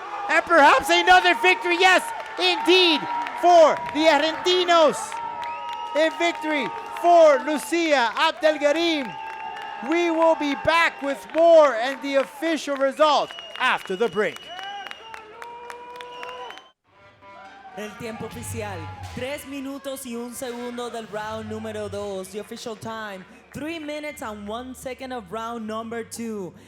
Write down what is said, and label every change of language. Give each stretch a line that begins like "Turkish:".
English: And perhaps another victory. Yes, indeed, for the Argentinos. A victory for Lucia Apdelgarim. We will be back with more and the official results after the break.
Spanish: El tiempo oficial, 3 minutos y 1 segundo del round número 2.
English: The official time, 3 minutes and 1 second of round number 2.